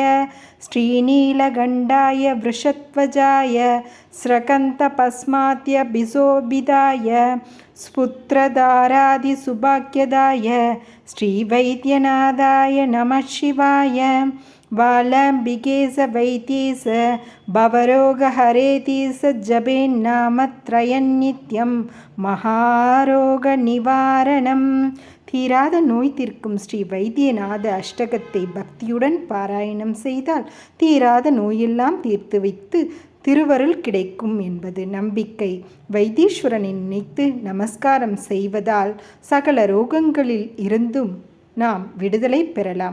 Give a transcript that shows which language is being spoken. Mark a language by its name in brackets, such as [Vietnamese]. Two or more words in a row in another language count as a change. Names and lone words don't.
[Sanskrit] श्रीनीलकण्ठाय वृषध्वजाय स्रकन्तपस्मात्यभिशोभिताय पुत्रधारादिसुभाग्यदाय श्रीवैद्यनाथाय नमः शिवाय। बालाम्बिकेश वैद्येश भवरोगहरेतीश जपेन्नामत्रयं नित्यं மகாரோகநிவாரணம். [Tamil] தீராத நோய் தீர்க்கும் ஸ்ரீ வைத்தியநாத அஷ்டகத்தை பக்தியுடன் பாராயணம் செய்தால் தீராத நோயெல்லாம் தீர்த்து வைத்து திருவருள் கிடைக்கும் என்பது நம்பிக்கை. வைத்தீஸ்வரனை நினைத்து நமஸ்காரம் செய்வதால் சகல ரோகங்களில் இருந்தும் நாம் விடுதலை பெறலாம்.